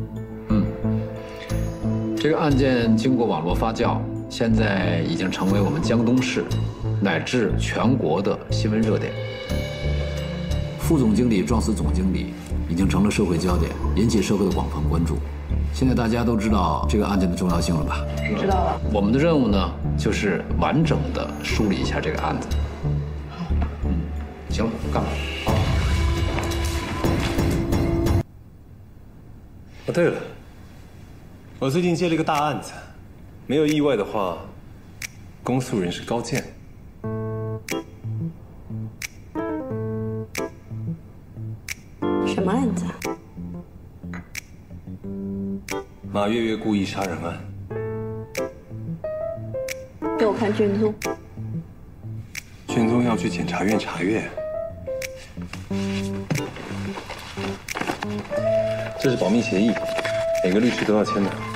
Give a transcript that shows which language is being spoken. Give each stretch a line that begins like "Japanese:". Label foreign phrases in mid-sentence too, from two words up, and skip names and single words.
Chinese: 這個案件經過網絡發酵，現在已經成為我們江東市乃至全國的新聞熱點。副總經理撞死總經理，已經成了社會焦點，引起社會的廣泛關注。現在大家都知道這個案件的重要性了吧？知道了。我們的任務呢，就是完整的梳理一下這個案子。行了，幹吧。好。哦，對了，我最近接了一個大案子，沒有意外的話，公訴人是高健。什麼案子啊？馬月月故意殺人案。給我看卷宗。卷宗要要去檢察院查閱。這是保密協議，每個律師都要簽的。